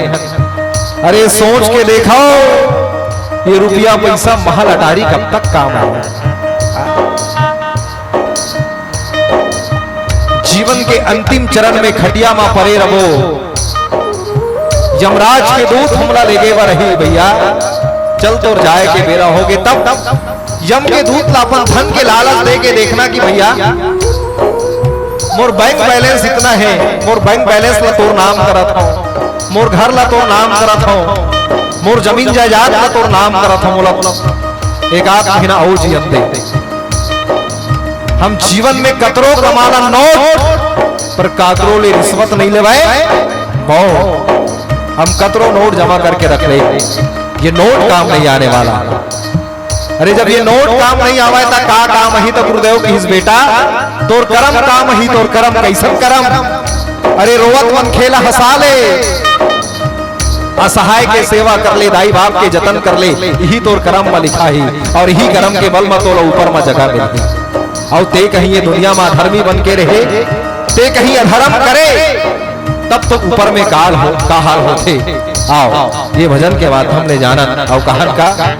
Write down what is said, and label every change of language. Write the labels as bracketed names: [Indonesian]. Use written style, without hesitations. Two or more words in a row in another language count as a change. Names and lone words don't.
[Chhattisgarhi] अरे सोच के देखो ये रुपया पैसा महल अटारी कब तक काम आए। जीवन के अंतिम चरण में खटिया में परे रहो, यमराज के दूत हमला लेगे वा रही भैया, चल तो जाए के बेरा होगे तब यम के दूत लापन धन के लालच दे के देखना कि भैया मोर बैंक बैलेंस इतना है, मोर बैंक बैलेंस ला तोर नाम करत हूं, मोर घर ला तोर नाम करत हूं, मोर जमीन जायदाद ला तोर नाम करत हूं। मोला एक आध महीना और जियत दे। हम जीवन में कतरो कमाना नोट पर काकरो ले रिश्वत नहीं लेवाए। हम कतरो नोट जमा करके रख ले, ये नोट काम नहीं आने वाला। अरे जब ये नोट काम नहीं आवा था का काम ही तो गुरुदेव की बेटा तोर करम काम ही, तोर करम कैसन करम। अरे रोवत मन खेला हंसा ले, असहाय के सेवा कर ले, दाई बाप के जतन कर ले, यही तोर करम में लिखा ही और यही करम के बल में तोला ऊपर में जगह मिलती। और ते कहीं ये दुनिया में अधर्मी बन के रहे, ते कहीं अधर्म करे तब तो ऊपर में काल हो का हाल होते। आओ ये भजन के बाद हमने जाना और कहन का